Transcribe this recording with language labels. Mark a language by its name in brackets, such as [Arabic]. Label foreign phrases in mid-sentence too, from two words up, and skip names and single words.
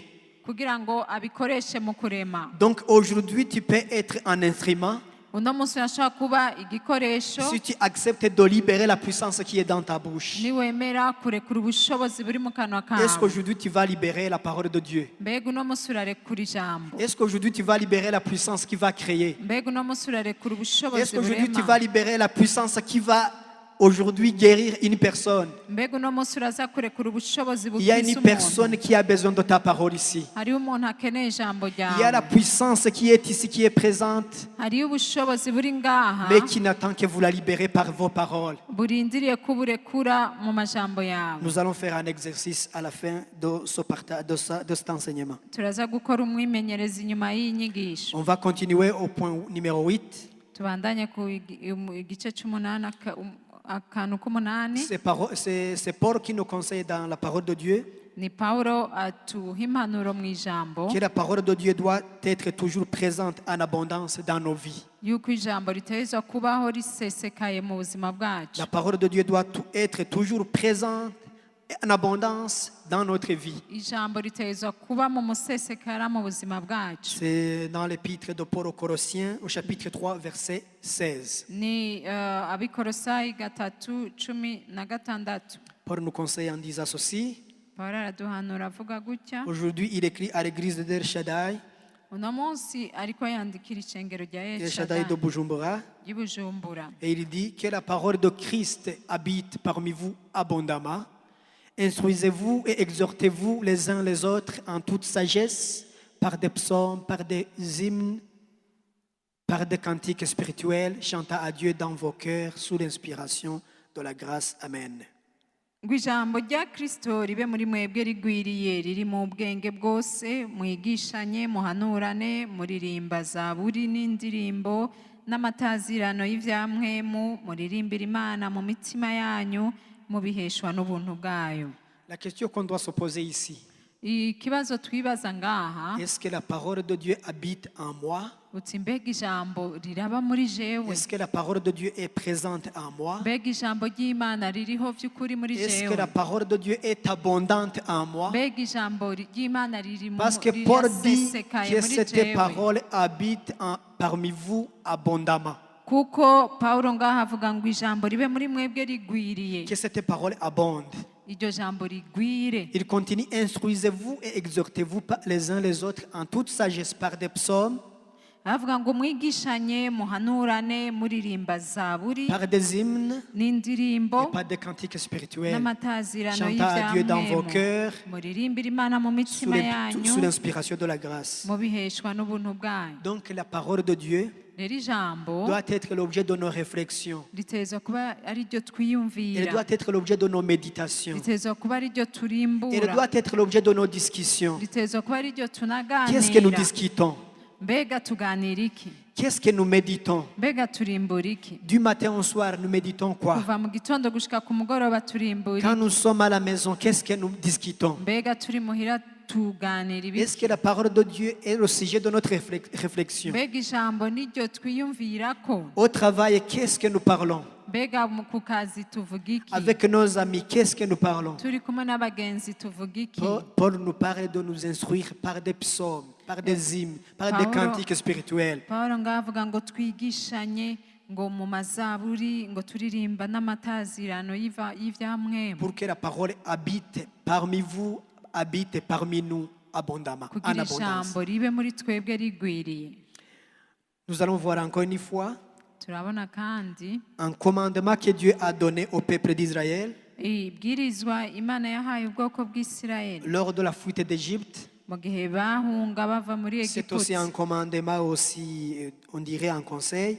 [Rundi] kugira ngo abikoreshe mu kurema. [French] Donc aujourd'hui, tu peux être un instrument [Rundi] Uno munsi urashobora kuba igikoresho [French] si tu acceptes de libérer la puissance qui est dans ta bouche. [Rundi] niwemera kurekura ubushobozi buri mu kanwa [French] Est-ce [Rundi] kawe. [French] qu'aujourd'hui tu vas libérer la parole de Dieu? [Rundi] Mbega uno munsi urarekura ijambo, [French] Est-ce qu'aujourd'hui tu vas libérer la puissance qui va créer? [Rundi] mbega uno munsi urarekura [French] Est-ce [Rundi] ubushobozi [French] qu'aujourd'hui tu [Rundi] burema, [French] vas libérer la puissance qui va aujourd'hui guérir une personne? [Rundi] mbega uno munsi uraza kurekura ubushobozi [French] Il y a [Rundi] bukiza [French] une [Rundi] umuntu. [French] personne qui a besoin de ta parole ici. [Rundi] Hariho umuntu akeneye ijambo [French] Il y a la [Rundi] ryawe, [French] puissance qui est ici, qui est présente, [Rundi] hariho ubushobozi buri ngaha [French] mais qui n'attend que vous la libérez par vos paroles. [Rundi] burindiriye ko uburekura mu majambo yawe. [French] Nous allons faire un exercice à la fin de cet enseignement. [Rundi] Turaza gukora umwimenyereza inyuma y'iyi nyigisho. [French] On va continuer au point numéro 8. [Rundi] Tubandanye ku igice cy'umunani akantu k'umunani. [French] C'est Paul qui nous conseille dans la parole de Dieu [Rundi] Ni Paulo atuha impanuro mu ijambo [French] que la parole de Dieu doit être toujours présente en abondance dans nos vies. [Rundi] yuko ijambo ritegerezwa kubaho risesekaye mu buzima bwacu. [French] La parole de Dieu doit être toujours présente en abondance dans notre vie. [Rundi] Ijambo ritegerezwa kuba mu musesekara mu buzima bwacu. [French] C'est dans l'épître de Paul aux Colossiens au chapitre 3 verset 16. [Rundi] Ni Abikorosayi 3:16. [French] Paul nous conseille en disant ceci. [Rundi] Paulo araduhanura avuga gutya. [French] Aujourd'hui, il écrit à l'église de El Shaddai, [Rundi] Uno munsi ariko yandikira ishengero rya [French] El Shaddai de Bujumbura, [Rundi] ry'i Bujumbura. [French] et il dit que la parole de Christ habite parmi vous abondamment. Instruisez-vous et exhortez-vous les uns les autres en toute sagesse, par des psaumes, par des hymnes, par des cantiques spirituels, chantant à Dieu dans vos cœurs sous l'inspiration de la grâce. Amen. [Rundi] Ngo ijambo rya Kristo ribe muri mwebwe rigwiriye, riri mu bwenge bwose, mwigishanye, muhanurane, muririmba zaburi n'indirimbo n'amatazirano y'ivyampwemu, muririmbira Imana mu mitima yanyu, mubiheshwa n'ubuntu bwayo. [French] La question qu'on doit se poser ici, [Rundi] Ikibazo twibaza ngaha, [French] est-ce que la parole de Dieu habite en moi? [Rundi] uti mbega ijambo riraba muri jewe, [French] Est-ce que la parole de Dieu est présente en moi? [Rundi] mbega ijambo ry'Imana ririho vy'ukuri muri [French] Est-ce que [Rundi] jewe, [French] la parole de Dieu est abondante en moi? [Rundi] mbega ijambo ry'Imana riri mu [French] Parce que Paul dit [Rundi] rirasesekaye [French] que [Rundi] muri [French] cette [Rundi] jewe. [French] parole habite parmi vous abondamment. [Rundi] Kuko Paulo ngaha avuga ngo ijambo ribe muri mwebwe rigwiriye, [French] Que cette parole abonde. [Rundi] iryo jambo rigwire. [French] Il continue, instruisez-vous et exhortez-vous les uns les autres en toute sagesse par des psaumes, [Rundi] Avuga ngo mwigishanye, muhanurane, muririmba zaburi [French] par des hymnes [Rundi] n'indirimbo [French] et par des cantiques spirituels, [Rundi] n'amatazirano [French] chantant à Dieu dans vos [Rundi] y'ivyamwemu, [French] cœurs [Rundi] muririmbira Imana mu mitima yanyu, [French] sous l'inspiration de la grâce. [Rundi] mubiheshwa n'ubuntu bwayo. [French] Donc la parole de Dieu [Rundi] Rero ijambo [French] doit être l'objet de nos réflexions. [Rundi] ritezwa kuba ari ryo [French] Elle [Rundi] twiyumvira, [French] doit être l'objet de nos méditations. [Rundi] ritezwa kuba ari ryo [French] Elle [Rundi] turimbura, [French] doit être l'objet de nos discussions. [Rundi] ritezwa kuba ari ryo [French] Qu'est-ce que nous [Rundi] tunaganira. [French] discutons? [Rundi] Mbega tuganira iki? [French] Qu'est-ce que nous méditons? [Rundi] Mbega turimbura iki? [French] Du matin au soir, nous méditons quoi? [Rundi] Kuva mu gitondo gushika ku mugoroba turimbura [French] Quand [Rundi] iki? [French] nous sommes à la maison, qu'est-ce que nous discutons? [Rundi] Mbega turi muhira tuganira [French] Est-ce [Rundi] ibiki? [French] que la parole de Dieu est le sujet de notre réflexion? [Rundi] Mbega ijambo niryo twiyumvirako? [French] Au travail, qu'est-ce que nous parlons? [Rundi] Mbega ku kazi tuvuga iki? [French] Avec nos amis, qu'est-ce que nous parlons? [Rundi] Turi kumwe n'abagenzi tuvuga iki? [French] Paul nous parle de nous instruire par des psaumes, par des hymnes, par des [Rundi] Paulo- [French] cantiques spirituels. [Rundi] Paulo ngaho avuga ngo twigishanye, ngo mu mazaburi, ngo turirimba n'amatazirano y'ivyamwemu, [French] Pour que la parole habite parmi vous, habite parmi nous abondamment, en [Rundi] kugira [French] abondance. [Rundi] ijambo ribe muri twebwe rigwiriye. [French] Nous allons voir encore une fois [Rundi] Turabona kandi [French] un commandement que Dieu a donné au peuple d'Israël. [Rundi] ibwirizwa imana yahaye ubwoko bw'isirayeli [French] lors de la fuite d'Égypte. [Rundi] mu gihe bahunga bava muri [French] C'est aussi un [Rundi] egiputa [French] commandement, aussi, on dirait un conseil.